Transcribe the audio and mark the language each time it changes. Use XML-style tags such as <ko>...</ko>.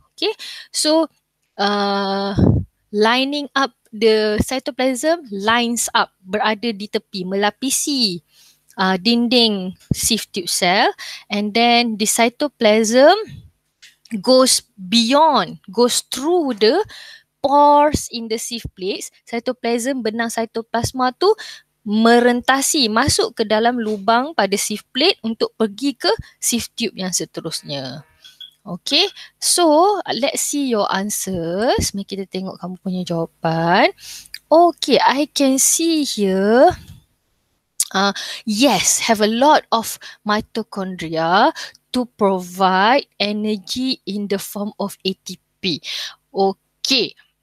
<en>Okay, so lining up the cytoplasm lines up,</en> <ms>berada di tepi, melapisi dinding</ms> <en>sieve tube cell, and then the cytoplasm goes beyond, goes through the pores in the sieve plates.</en> <ms>Cytoplasm, benang cytoplasma tu merentasi, masuk ke dalam lubang pada sieve plate untuk pergi ke sieve tube yang seterusnya.</ms> <en>Okay, so let's see your answers.</en> <ms>Mari kita tengok kamu punya jawapan.</ms> <en>Okay, I can see here yes, have a lot of mitochondria to provide energy in the form of ATP. Okay.</en>